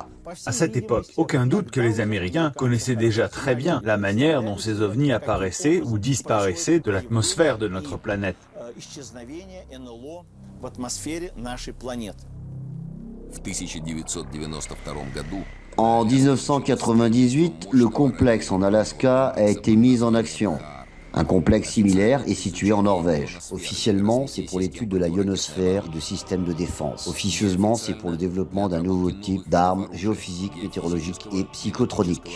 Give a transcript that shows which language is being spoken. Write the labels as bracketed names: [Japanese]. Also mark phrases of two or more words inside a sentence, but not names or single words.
[French] À cette époque, aucun doute que les Américains connaissaient déjà très bien la manière dont ces ovnis apparaissaient ou disparaissaient de l'atmosphère de notre planète. [Russian] Исчезновение НЛО в атмосфере нашей планеты. в 1992 году [French] En 1998, le complexe en Alaska a été mis en action. Un complexe similaire est situé en Norvège. Officiellement, c'est pour l'étude de la ionosphère et de systèmes de défense. Officieusement, c'est pour le développement d'un nouveau type d'armes géophysiques, météorologiques et psychotroniques.